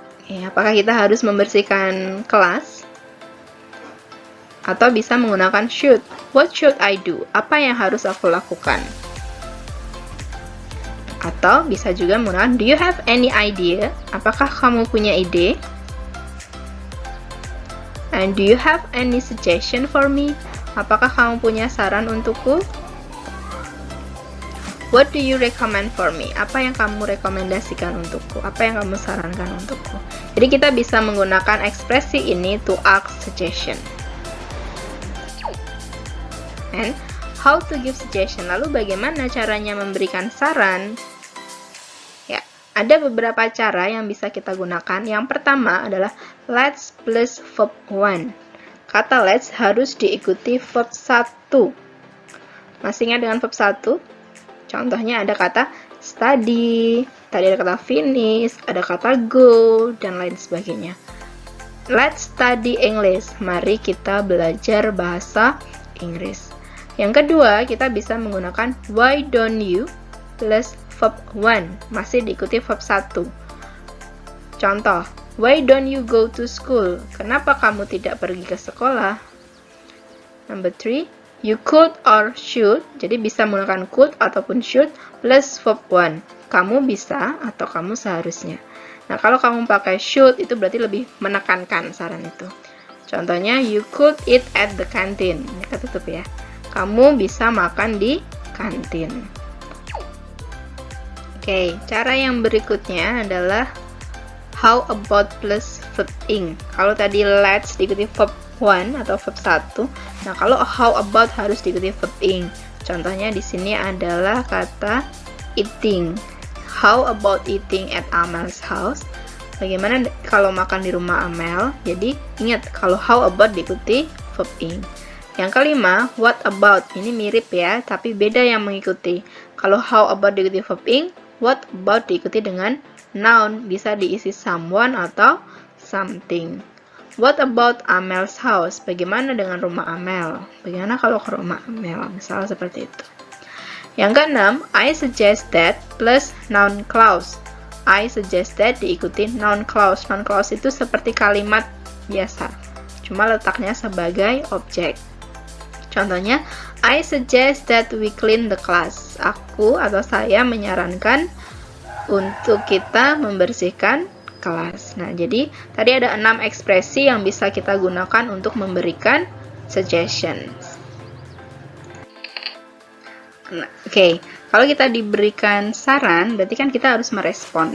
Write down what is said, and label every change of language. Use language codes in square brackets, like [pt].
[id] Ya, apakah kita harus membersihkan kelas? Atau bisa menggunakan should. [en] What should I do? [id] Apa yang harus aku lakukan? Atau bisa juga menggunakan [en] do you have any idea? [id] Apakah kamu punya ide? [en] And do you have any suggestion for me? [id] Apakah kamu punya saran untukku? [en] What do you recommend for me? [id] Apa yang kamu rekomendasikan untukku? Apa yang kamu sarankan untukku? Jadi kita bisa menggunakan ekspresi ini [en] to ask suggestion. And how to give suggestion? [id] Lalu bagaimana caranya memberikan saran? Ya, ada beberapa cara yang bisa kita gunakan. Yang pertama adalah [en] let's plus verb 1. [id] Kata let's harus diikuti verb 1. Masih ingat dengan verb 1? Contohnya ada kata study, tadi ada kata finish, ada kata go, dan lain sebagainya. [en] Let's study English. [id] Mari kita belajar bahasa Inggris. Yang kedua, kita bisa menggunakan [en] why don't you plus verb 1. [id] Masih diikuti verb 1. Contoh, [en] why don't you go to school? [id] Kenapa kamu tidak pergi ke sekolah? [en] Number 3, you could or should. [id] Jadi bisa menggunakan could ataupun should plus verb 1. Kamu bisa atau kamu seharusnya. Nah, kalau kamu pakai should itu berarti lebih menekankan saran itu. Contohnya, [en] you could eat at the canteen. [id] Ini ketutup ya. Kamu bisa makan di kantin. Oke, cara yang berikutnya adalah [en] how about plus verb ing. [id] Kalau tadi let's diikuti verb 1 atau verb 1. Nah, kalau how about harus diikuti verb ing. Contohnya di sini adalah kata eating. [en] How about eating at Amel's house? [id] Bagaimana kalau makan di rumah Amel? Jadi, ingat kalau how about diikuti verb ing. Yang kelima, what about? Ini mirip ya, tapi beda yang mengikuti. Kalau how about diikuti verb ing, what about diikuti dengan noun, bisa diisi someone atau something. [en] What about Amel's house? [id] Bagaimana dengan rumah Amel? Bagaimana kalau ke rumah Amel? Misalnya seperti itu. Yang keenam, [en] I suggest that plus noun clause. I suggest that [id] diikuti noun clause. Noun clause itu seperti kalimat biasa, cuma letaknya sebagai objek. Contohnya, [en] I suggest that we clean the class. [id] Aku atau saya menyarankan untuk kita membersihkan kelas. Nah, jadi tadi ada 6 ekspresi yang bisa kita gunakan untuk memberikan suggestions. Nah, oke. Kalau kita diberikan saran, berarti kan kita harus merespon.